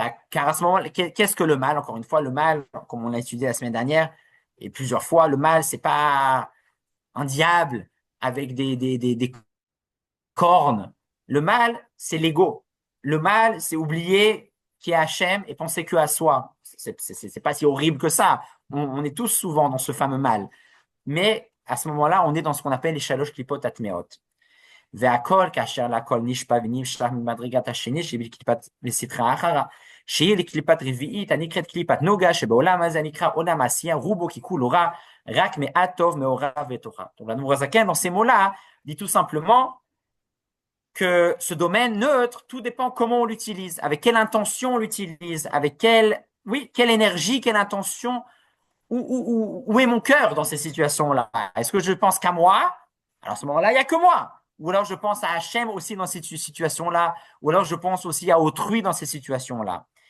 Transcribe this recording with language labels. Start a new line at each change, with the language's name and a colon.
French: Car à ce moment, qu'est-ce que le mal? Encore une fois, le mal, comme on l'a étudié la semaine dernière, et plusieurs fois, le mal, c'est pas un diable avec des cornes. Le mal, c'est l'ego. Le mal, c'est oublier qui est Hachem et penser que à soi. C'est pas si horrible que ça. On est tous souvent dans ce fameux mal. Mais à ce moment-là, on est dans ce qu'on appelle les
Hebrew: shalosh klipot atmeot. והכל כאשר לכל נשפע ונמשך ממדרגת השני שהיא בקליפת וסטרה אחרה שהיא לקליפת רביעית הנקראת קליפת נוגה שבעולם הזה נקרא עולם העשייה רובו ככולו רע רק מעט טוב מעורב בתוכה.
French: Donc la Nourazaken dans ces mots-là dit tout simplement que ce domaine neutre, tout dépend comment on l'utilise, avec quelle intention on l'utilise, avec quelle énergie, quelle intention, où est mon cœur dans ces situations-là? Est-ce que je pense qu'à moi? Alors à ce moment-là, il n'y a que moi. Ou alors je pense à Hachem aussi dans cette situation-là, ou alors je pense aussi à autrui dans ces situations-là.